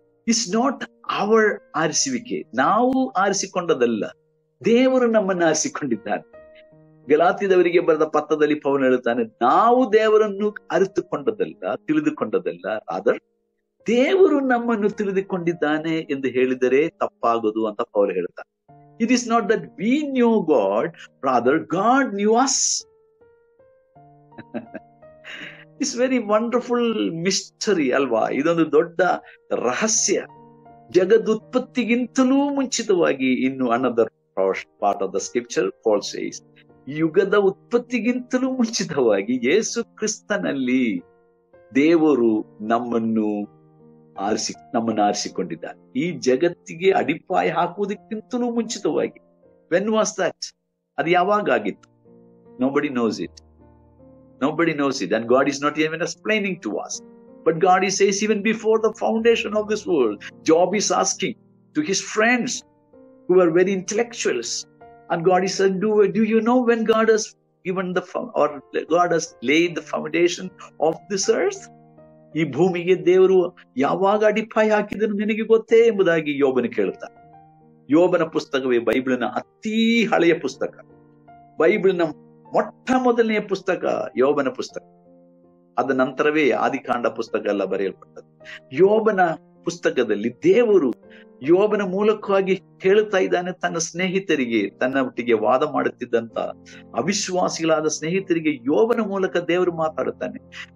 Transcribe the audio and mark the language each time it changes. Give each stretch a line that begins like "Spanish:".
English: it's not our
Kannada: ಆರಿಸುವಿಕೆ, ನಾವು ಆರಿಸಿಕೊಂಡದಲ್ಲ, ದೇವರು ನಮ್ಮನ್ನು ಆರಿಸಿಕೊಂಡಿದ್ದಾನೆ. ಗಲಾತ್ಯದವರಿಗೆ ಬರೆದ ಪತ್ರದಲ್ಲಿ ಪೌಲ ಹೇಳುತ್ತಾನೆ, ನಾವು ದೇವರನ್ನು ಅರಿತುಕೊಂಡದಲ್ಲ, ತಿಳಿದುಕೊಂಡದಲ್ಲ, ರಾದರ್ ದೇವರು ನಮ್ಮನ್ನು ತಿಳಿದುಕೊಂಡಿದ್ದಾನೆ ಎಂದು ಹೇಳಿದರೆ ತಪ್ಪಾಗೋದು ಅಂತ ಪೌಲ ಹೇಳ್ತಾನೆ.
English: It is not that we knew God, rather God knew us. It's very wonderful mystery
Kannada: ಅಲ್ವಾ? ಇದೊಂದು ದೊಡ್ಡ ರಹಸ್ಯ. ಜಗದುತ್ಪತ್ತಿಗಿಂತಲೂ ಮುಂಚಿತವಾಗಿ, ಇನ್ನು
English: another part of the scripture, Paul says,
Kannada: ಯುಗದ ಉತ್ಪತ್ತಿಗಿಂತಲೂ ಮುಂಚಿತವಾಗಿ ಯೇಸು ಕ್ರಿಸ್ತನಲ್ಲಿ ದೇವರು ನಮ್ಮನ್ನು ಆರಿಸಿಕೊಂಡಿದ್ದಾನೆ. ಈ ಜಗತ್ತಿಗೆ ಅಡಿಪಾಯ ಹಾಕುವುದಕ್ಕಿಂತಲೂ ಮುಂಚಿತವಾಗಿ.
English: When was that?
Kannada: ಅದು ಯಾವಾಗ ಆಗಿತ್ತು?
English: Nobody knows it and God is not even explaining to us. But God is says even before the foundation of this world, Job is asking to his friends who are very intellectuals, and God is saying, do you know when God has given or God has laid the foundation of this earth?
Kannada: ಈ ಭೂಮಿಗೆ ದೇವರು ಯಾವಾಗ ಅಡಿಪಾಯ ಹಾಕಿದನು ನಿನಗೆ ಗೊತ್ತೇ ಎಂಬುದಾಗಿ ಯೋಬನ ಕೇಳ್ತಾನೆ. ಯೋಬನ ಪುಸ್ತಕವೇ ಬೈಬಲಿನ ಅತೀ ಹಳೆಯ ಪುಸ್ತಕ. ಬೈಬಲಿನ ಮೊಟ್ಟ ಮೊದಲನೆಯ ಪುಸ್ತಕ ಯೋಬನ ಪುಸ್ತಕ. ಅದ ನಂತರವೇ ಆದಿಕಾಂಡ ಪುಸ್ತಕ ಎಲ್ಲ ಬರೆಯಲ್ಪಟ್ಟದ್ದು. ಯೋಬನ ಪುಸ್ತಕದಲ್ಲಿ ದೇವರು ಯೋಬನ ಮೂಲಕವಾಗಿ ಹೇಳುತ್ತಾ ಇದ್ದಾನೆ ತನ್ನ ಸ್ನೇಹಿತರಿಗೆ, ತನ್ನ ಒಟ್ಟಿಗೆ ವಾದ ಮಾಡುತ್ತಿದ್ದಂತ ಅವಿಶ್ವಾಸಿಗಳಾದ ಸ್ನೇಹಿತರಿಗೆ ಯೋಬನ ಮೂಲಕ ದೇವರು ಮಾತಾಡುತ್ತಾನೆ.